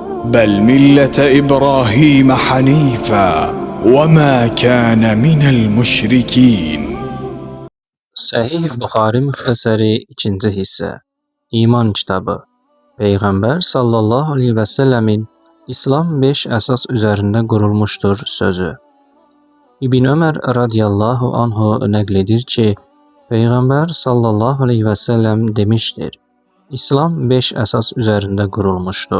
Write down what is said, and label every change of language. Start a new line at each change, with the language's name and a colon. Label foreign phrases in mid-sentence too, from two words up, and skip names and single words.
Arabic: بل ملة إبراهيم حنيفا وما كان من المشركين.
Azerbaijani: Səhih Buxari müxtəsəri 2-ci hissə. İman kitabı. Peyğəmbər
Arabic: صلى الله عليه وسلم
Azerbaijani: İslam 5 əsas üzərində qurulmuşdur sözü. İbn Ömər
Arabic: رضي الله عنه
Azerbaijani: nəql edir ki, Peyğəmbər
Arabic: صلى الله عليه وسلم
Azerbaijani: demişdir: İslam 5 əsas üzərində qurulmuşdur.